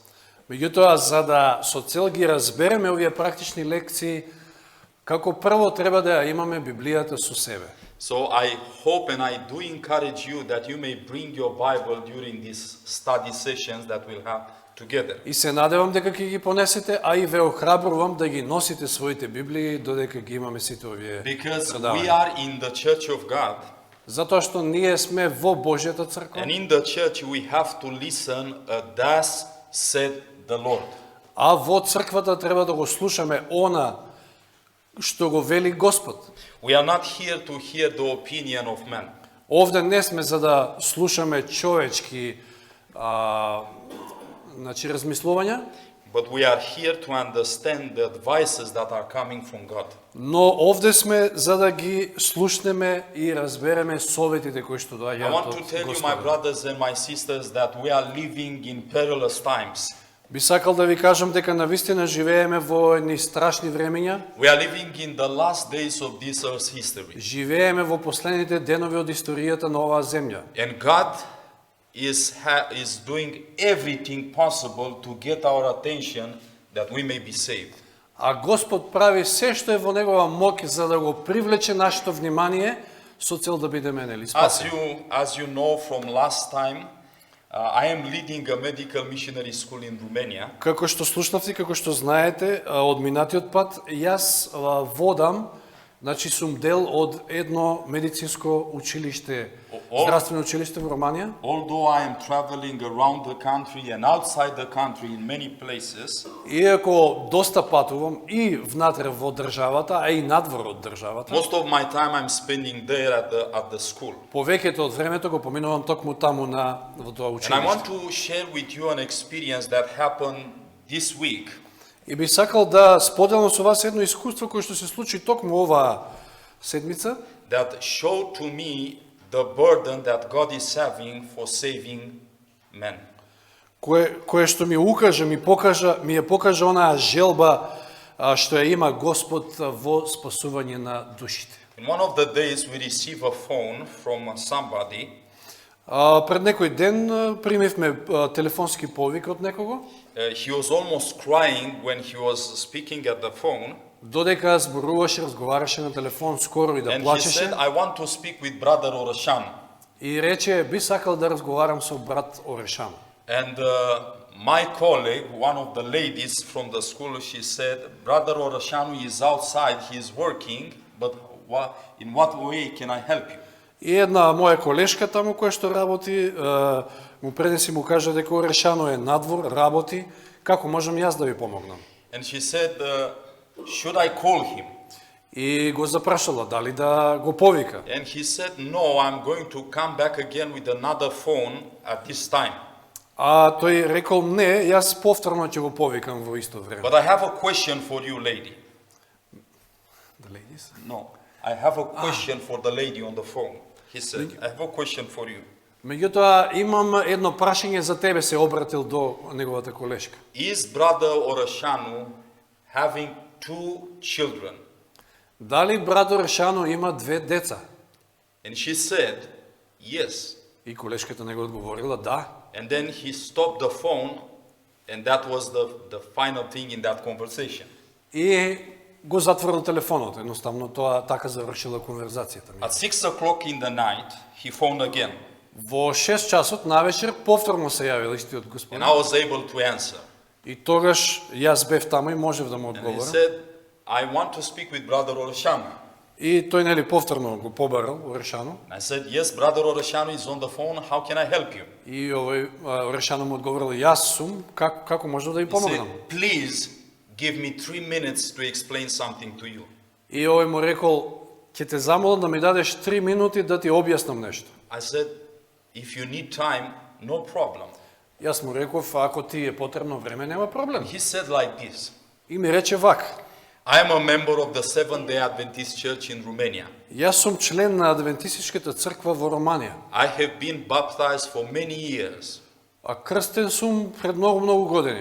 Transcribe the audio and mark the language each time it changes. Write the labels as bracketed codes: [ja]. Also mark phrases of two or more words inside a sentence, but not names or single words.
[mk] Меѓутоа, за да со цел ги разбереме овие практични лекции, како прво треба да ја имаме Библијата со себе. [en] So I hope and I do encourage you that you may bring your Bible during these study sessions that we'll have together. [mk] И се надевам дека ќе ги понесете, а и ве охрабрувам да ги носите своите Библии додека ги имаме сите овие [en] Because we [mk] предавања. [en] are in the church of God. [mk] Затоа што ние сме во Божјата црква, [en] And in the church we have to listen, thus said the Lord. [mk] а во црквата треба да го слушаме она што го вели Господ. [en] We are not here to hear the opinion of men. [mk] Овде не сме за да слушаме човечки значи размислувања, [en] But we are here to understand the advices that are coming from God. [mk] но овде сме за да ги слушнеме и разбереме советите кои што [en] I [mk] доаѓаат [en] want to [mk] од [en] tell you, my [mk] Господа. [en] brothers and my sisters, that we are living in perilous times. [mk] Би сакал да ви кажам дека навистина живееме во едни страшни времења, [en] We are living in the last days of this earth's history. [mk] живееме во последните денови од историјата на оваа земја. [en] And God is doing everything possible to get our attention that we may be saved. [mk] А Господ прави се што е во негова моќ за да го привлече нашето внимание со цел да бидеме нели спасени. [en] As you know from last time, I am leading a medical missionary school in Romania. [mk] Како што слушнавте, како што знаете, од минатиот пат, јас водам, значи сум дел од едно медицинско училиште, здравствено училиште во Романија. [en] Although I am traveling around the country and outside the country in many places, [mk] Иако доста патувам и внатре во државата, а и надвор од државата, [en] most of my time I'm spending there at the school. [mk] повеќето од времето го поминувам токму таму во тоа [en] And I want [mk] училиште. [en] to share with you an experience that happened this week. [mk] И би сакал да споделам со вас едно искуство кое што се случи токму оваа седмица, [en] That showed to me the burden that God is having for saving men. [mk] кое што ми ја покажа онаа желба што ја има Господ во спасување на душите. [en] In one of the days we receive a phone from somebody [mk] Пред некој ден примивме телефонски повик од некого, [en] He was almost crying when he was speaking at the phone. [mk] додека зборуваше, разговараше на телефон скоро и да [en] And he [mk] плачеше. [en] said, I want to speak with brother Orashan. [mk] И рече, би сакал да разговарам со брат Орешан. [en] And my colleague, one of the ladies from the school, she said, brother Orashanu is outside, he is working, but in what way can I help you? [mk] И една моја колешка таму која што работи, му пренеси му кажа дека Орешано е надвор, работи, како можам јас да ви помогнам? [en] And she said, should I call him? [mk] И го запрашала дали да го повика. [en] And he said, no, I'm going to come back again with another phone at this time. [mk] А тој рекол, не, јас повторно ќе го повикам во исто време. [en] But I have a question for you, lady. The ladies? No, I have a question for the lady on the phone. He said, I have a question for you. [mk] Меѓутоа, имам едно прашање за тебе, се обратил до неговата колешка. [en] Is brother Orashanu having 2 children? [mk] Дали брат Орешано има 2 деца? [en] And she said, yes. [mk] И колешката него одговорила, да. [en] And then he stopped the phone, and that was the final thing in that conversation. [mk] И го затворил телефонот, едноставно тоа така завршила конверзацијата. [en] At 6 o'clock in the night, he phoned again, [mk] Во 6 часот навечер повторно се јавил истиот [en] and [mk] господин. [en] I was able to answer. [mk] И тогаш јас бев таму и можев да му [en] And he [mk] одговорам. [en] said, I want to speak with brother Orashanu. [mk] И тој нели повторно го побарал Орешано. [en] And I said, yes, brother Orashanu is on the phone, how can I help you? [mk] И овој Орешано му одговорил, јас сум, како можев да ви [en] He [mk] помогнам? [en] said, please give me 3 minutes to explain something to you. [mk] И овој му рекол, ќе те замолам да ми дадеш 3 минути да ти објаснам нешто. [en] I said, if you need time, no problem. [mk] Јас му реков, ако ти е потребно време, нема проблем. [en] He said like this, [mk] И ми рече вака, [en] I am a member of the Seventh-day Adventist Church in Romania. [mk] јас сум член на Адвентистичката црква во Романија, [en] I have been baptized for many years. [mk] а крстен сум пред многу години.